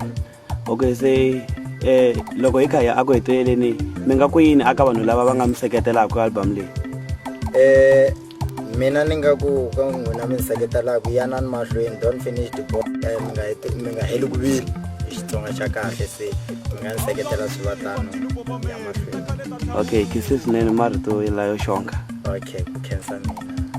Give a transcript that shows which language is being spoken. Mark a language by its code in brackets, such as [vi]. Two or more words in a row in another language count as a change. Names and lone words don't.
[ts] Okay, se loko hi kha hi aku heteleleni mi nga ku yini aka vanhu lava va nga mi seketelaka album leyi? Mina ni nga ku ka n'wina mi seketelaka yanani mahlweni [en] don't finish the book [ts] mi nga heli ku vili hi Xitsonga xa kahle se mi nga ni seketela swi va tano ya mahlweni. Okay, kisisi swinene marito layo xonga. Okay, ku khensa mina.